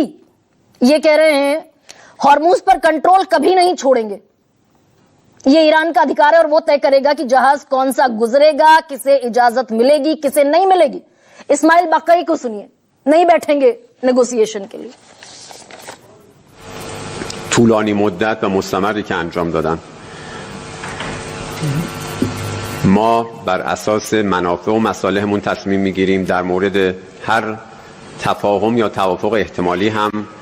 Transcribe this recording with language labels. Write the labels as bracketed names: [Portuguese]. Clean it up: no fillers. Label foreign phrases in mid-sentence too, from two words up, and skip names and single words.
[Hindi] ये कह रहे हैं होर्मुज पर कंट्रोल कभी नहीं छोड़ेंगे, ये ईरान का अधिकार है और वो तय करेगा कि जहाज कौन सा गुजरेगा, किसे इजाजत मिलेगी, किसे नहीं मिलेगी। इस्माइल बघई को सुनिए, नहीं बैठेंगे नेगोशिएशन के लिए। [Persian] طولانی مدت و مستمری که انجام دادن، ما بر اساس منافع و مصالحمون تصمیم میگیریم در مورد هر تفاهم یا توافق احتمالی هم